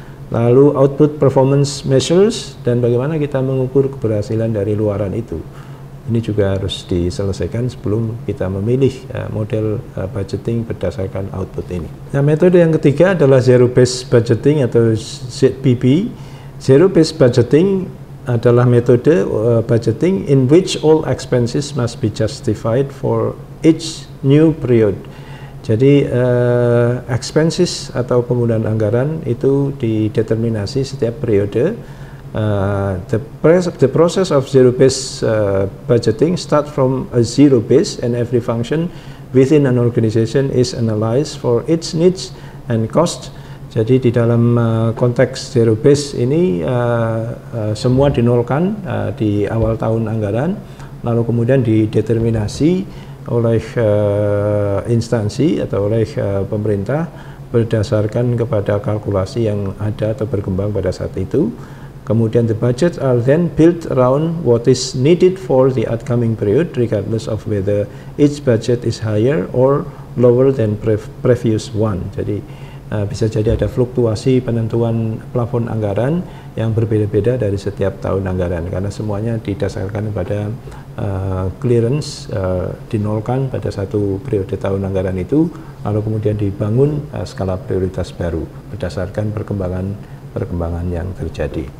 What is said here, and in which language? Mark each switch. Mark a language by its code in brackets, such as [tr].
[id] Lalu output performance measures dan bagaimana kita mengukur keberhasilan dari luaran itu. Ini juga harus diselesaikan sebelum kita memilih model budgeting berdasarkan output ini. Nah, metode yang ketiga adalah zero based budgeting atau ZBB. [en] Zero based budgeting [id] adalah metode [en] budgeting in which all expenses must be justified for each new period. [id] Jadi expenses atau penggunaan anggaran itu dideterminasi setiap periode. [en] The process of zero-based budgeting start from a zero base, and every function within an organization is analyzed for its needs and cost. [id] Jadi di dalam konteks zero base ini semua dinolkan di awal tahun anggaran, lalu kemudian dideterminasi oleh instansi atau oleh pemerintah berdasarkan kepada kalkulasi yang ada atau berkembang pada saat itu. [en] Kemudian the budgets are then built around what is needed for the upcoming period, regardless of whether each budget is higher or lower than previous one. [id] Jadi bisa jadi ada fluktuasi penentuan plafon anggaran yang berbeda-beda dari setiap tahun anggaran, karena semuanya didasarkan pada clearance, dinolkan pada satu periode tahun anggaran itu, lalu kemudian dibangun skala prioritas baru berdasarkan perkembangan yang terjadi.